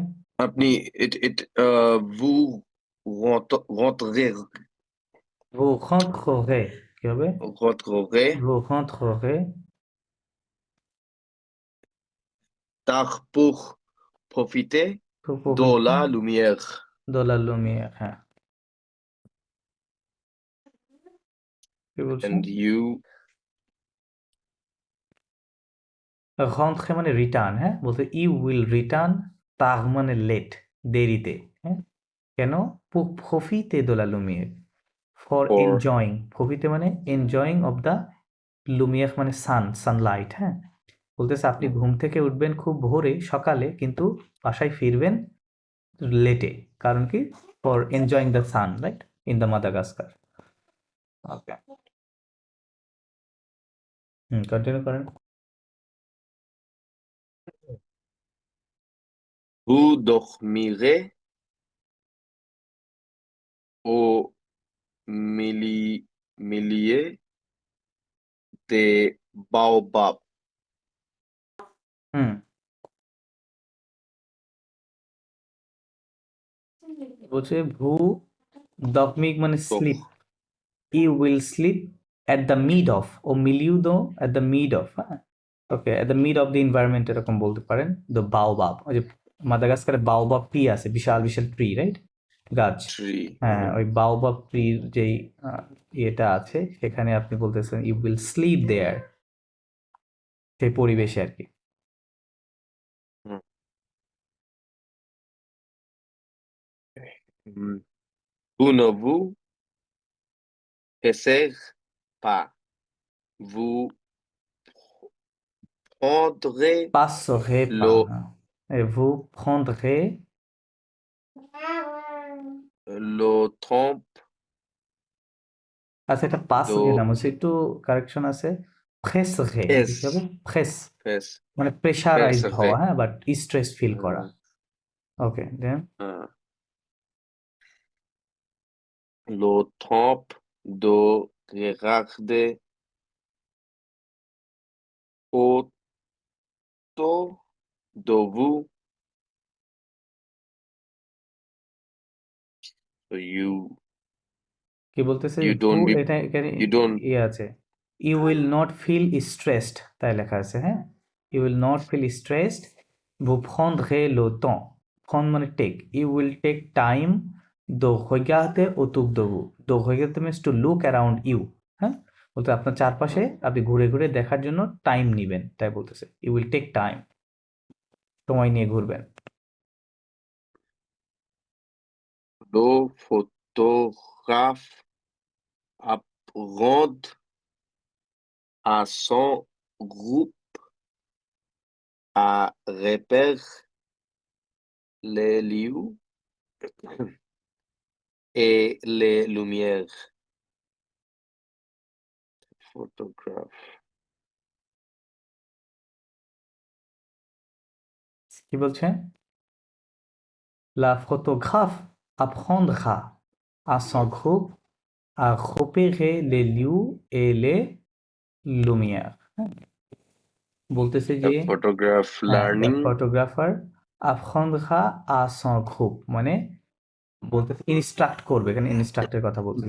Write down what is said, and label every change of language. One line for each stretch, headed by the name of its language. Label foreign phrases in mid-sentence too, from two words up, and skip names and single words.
French: আপনি ভু rentrez vous rentrerez,
Bangla: কি হবে,
French: rentrerez vous rentrerez tard pour profiter pour de profiter la lumière. de la lumière,
Bangla: হ্যাঁ। কি বলছে,
English: And you
Bangla: রন্ত্রে মানে রিটার্ন, হ্যাঁ, বলতে
English: you will return,
Bangla: তার মানে লেট, দেরিতে, হ্যাঁ।
French: কেন, profiter de la lumière,
English: ফর for এনজয়িং, প্রফিতে মানে enjoying of the লুমিয়ার মানে সানলাইট, হ্যাঁ।
Bangla: বলতেছে আপনি ঘুম থেকে উঠবেন খুব ভোরে সকালে, কিন্তু বাসায় ফিরবেন লেটে, কারণ কি,
English: for enjoying the sun, right, in the Madagascar. okay, continue
Bangla: করেন।
French: vous dormirez au milieu des baobabs.
Bangla: হুম, বলছে
French: vous dormirez
Bangla: মানে স্লিপ,
French: Donc,
English: you will sleep at the mid of,
French: au milieu des
English: at the mid of, হ্যাঁ। okay, at the mid of the environment
Bangla: এরকম বলতে পারেন।
English: the baobab,
Bangla: ওই যে মাদাগাস্কারে
English: baobab tree
Bangla: আছে, বিশাল বিশাল ট্রি, রাইট, গাছ।
English: tree.
Bangla: হ্যাঁ, ওই বাওবাব ট্রির যেই ইয়েটা আছে, সেখানে আপনি বলতেছেন
English: you will sleep there,
Bangla: সেই পরিবেশে আর কি। Hmm. Hmm.
French: Vous ne vous pressez pas. Vous prendrez Passerez le, pas, hein. Et vous prendrez, le temps
Bangla: আচ্ছা এটা
French: passerez de
Bangla: নাম হচ্ছে, একটু কারেকশন আছে,
French: presserez,
Bangla: কি হবে,
French: pes, প্রেস pes,
Bangla: মানে প্রেশারাইজড হওয়া,
French: peserez.
Bangla: হ্যাঁ,
English: but stress feel
Bangla: করা। Euh,
English: okay, then
French: le temps de regarder autour de vous
English: So you
Bangla: কি বলতেছে
English: you
French: ভু
English: don't be
Bangla: এটা এখানে
English: you don't
Bangla: ইয়ে আছে,
English: you will not feel stressed,
Bangla: তাই লেখা আছে।
English: হ্যাঁ, you will not feel stressed,
French: vous prendrez le temps, prendre
English: মানে take, you will take time
French: de regarder autour de vous, de regarder
English: means to look around you।
Bangla: হ্যাঁ, বলতে আপনার চারপাশে আপনি ঘুরে ঘুরে দেখার জন্য টাইম নিবেন, তাই বলতেছে
English: you will take time,
Bangla: সময় নিয়ে ঘুরবেন।
French: le photographe apprend à son groupe à repérer les lieux et les lumières. Photographe.
Bangla: কি বলছে?
French: La photographe apprendra à son groupe à repérer les lieux et les lumières।
Bangla: হ্যাঁ, বলতেছে
English: A
Bangla: যে
English: photograph
Bangla: হ্যাঁ, দ্য
English: learning
Bangla: ফটোগ্রাফার
French: apprendra à son groupe
Bangla: মানে বলতেছে ইনস্ট্রাক্ট করবে, এখানে ইনস্ট্রাক্টের কথা বলতেছে।